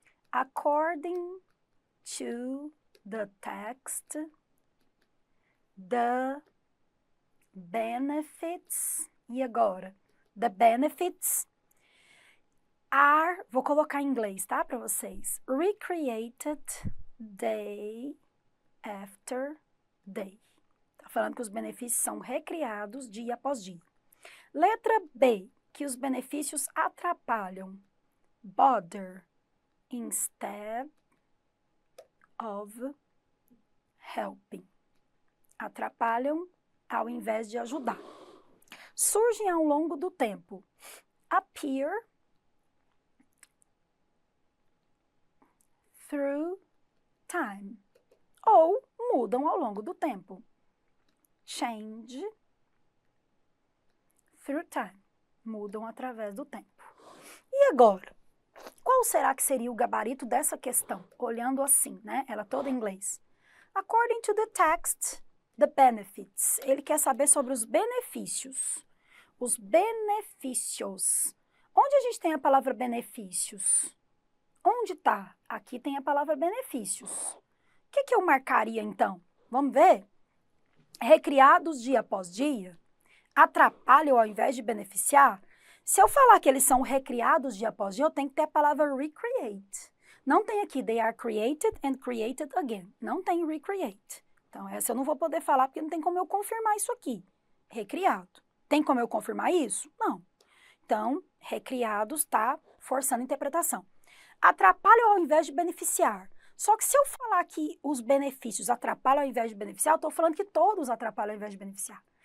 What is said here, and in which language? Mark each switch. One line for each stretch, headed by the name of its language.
English: According to the text, the benefits,
Portuguese: e agora?
English: The benefits are,
Portuguese: vou colocar em inglês, tá, para vocês.
English: Recreated day after day.
Portuguese: Tá falando que os benefícios são recriados dia após dia. Letra B, que os benefícios atrapalham.
English: Bother instead of helping.
Portuguese: Atrapalham ao invés de ajudar. Surgem ao longo do tempo.
English: Appear through time.
Portuguese: Ou mudam ao longo do tempo.
English: Change through time.
Portuguese: Mudam através do tempo. E agora? Qual será que seria o gabarito dessa questão? Olhando assim, né? Ela toda em inglês.
English: According to the text, the benefits.
Portuguese: Ele quer saber sobre os benefícios. Os benefícios. Onde a gente tem a palavra benefícios? Onde está? Aqui tem a palavra benefícios. O que eu marcaria, então? Vamos ver? Recriados dia após dia? Atrapalham ao invés de beneficiar? Se eu falar que eles são recriados dia após dia, eu tenho que ter a palavra recreate. Não tem aqui,
English: they are created and created again.
Portuguese: Não tem recreate. Então, essa eu não vou poder falar porque não tem como eu confirmar isso aqui. Recriado. Tem como eu confirmar isso? Não. Então, recriados está forçando a interpretação. Atrapalham ao invés de beneficiar. Só que se eu falar que os benefícios atrapalham ao invés de beneficiar, eu estou falando que todos atrapalham ao invés de beneficiar.